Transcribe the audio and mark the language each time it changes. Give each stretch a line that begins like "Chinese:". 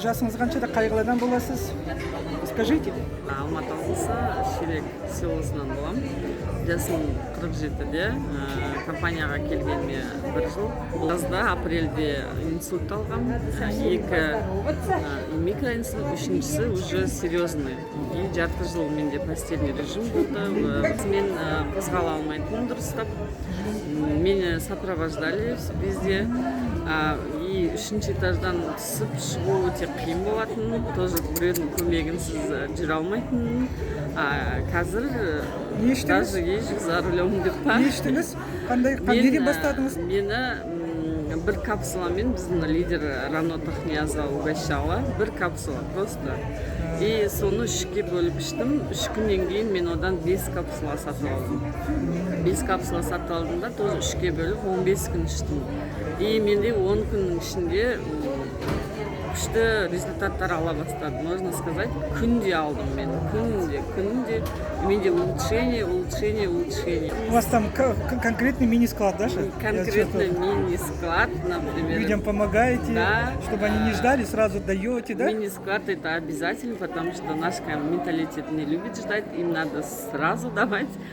Kazakh: Жасыңыз қаншада, қайғыладан боласыз?
Russian: Скажите.
Kazakh: Алматы облысы Шелек селосынан боламын. Жасым 47-де. Компанияға келгеніме 1 жыл. Жазда апрельде инсульт алғам.
Russian: 2 микроинсульт,
Kazakh: 3-шісі
Russian: уже серьезный.
Kazakh: И жарты жыл менде
Russian: постельный режим
Kazakh: болды. Мен қозғала алмайтын дұрыстап. Мені
Russian: сопровождали везде.
Kazakh: И 3-ші этаждан түсіп шығу өте қиын болатын. Тоже біреудің көмегінсіз жүре алмайтын. Қазір даже ешік
Russian: за рулем
Kazakh: деп па. Не іштіңіз? Неден бастадыңыз? Мені бір капсуламен біздің лидер Рано Тахниязова
Russian: угощала.
Kazakh: Бір капсула просто. И соны 3-ке бөліп іштім. 3 күннен кейін мен одан 5 капсула сатып алдым. 5 капсула сатып алдым да, тоже 3-ке бөліп 15 күн іштім. И менде 10 күннің ішінде күшті результаттар ала бастады.
Russian: Можно сказать,
Kazakh: күнде алдым мен. Күнде. Менде улучшение.
Russian: У вас там конкретный мини-склад, да? Конкретный мини-склад, например. Людям помогаете, да, чтобы они не ждали, сразу даете, да? Мини-склад это обязательно, потому что наш менталитет не любит ждать, им надо сразу давать.